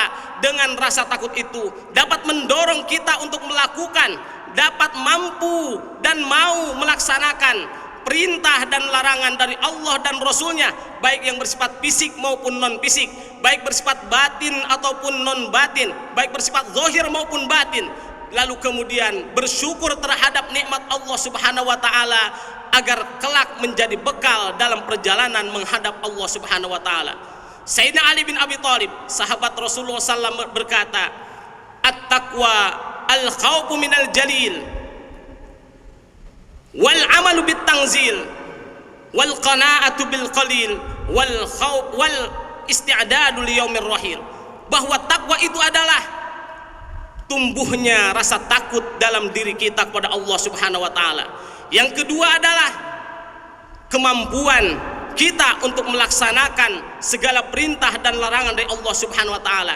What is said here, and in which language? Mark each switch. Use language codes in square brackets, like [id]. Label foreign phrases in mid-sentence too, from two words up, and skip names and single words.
[id] Dengan rasa takut itu dapat mendorong kita untuk melakukan, dapat mampu dan mau melaksanakan perintah dan larangan dari Allah dan Rasulnya, baik yang bersifat fisik maupun non fisik, baik bersifat batin ataupun non batin, baik bersifat zahir maupun batin. Lalu kemudian bersyukur terhadap nikmat Allah [ar] سبحانه وتعالى [id] agar kelak menjadi bekal dalam perjalanan menghadap Allah [ar] سبحانه وتعالى. [id] Sayyidina Ali bin Abi Thalib, sahabat Rasulullah SAW, berkata, [ar] "التقوى الخوف من الجليل والعمل بالتنزيل والقناعة بالقليل والاستعداد ليوم الرحيل." [id] Bahwa takwa itu adalah tumbuhnya rasa takut dalam diri kita kepada Allah [ar] سبحانه وتعالى. [id] Yang kedua adalah kemampuan kita untuk melaksanakan segala perintah dan larangan dari Allah [ar] سبحانه وتعالى.